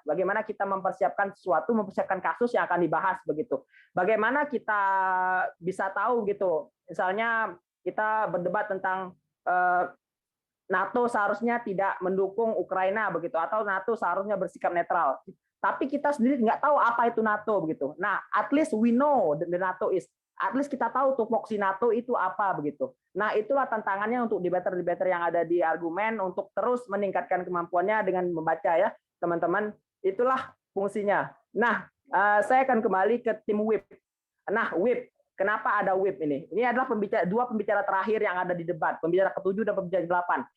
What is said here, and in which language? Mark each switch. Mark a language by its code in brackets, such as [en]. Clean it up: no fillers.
[id] Bagaimana kita mempersiapkan sesuatu, mempersiapkan kasus yang akan dibahas begitu. Bagaimana kita bisa tahu gitu. Misalnya kita berdebat tentang NATO seharusnya tidak mendukung Ukraina begitu, atau NATO seharusnya bersikap netral. Tapi kita sendiri nggak tahu apa itu NATO begitu. [en] Nah, at least we know the NATO is. [id] At least kita tahu tupoksi NATO itu apa begitu. Nah, itulah tantangannya untuk debater-debater yang ada di argumen untuk terus meningkatkan kemampuannya dengan membaca ya, teman-teman. Itulah fungsinya. Nah, saya akan kembali ke tim WIP. Nah, WIP. Kenapa ada WIP ini? Ini adalah dua pembicara terakhir yang ada di debat, pembicara ke-7 dan pembicara ke-8.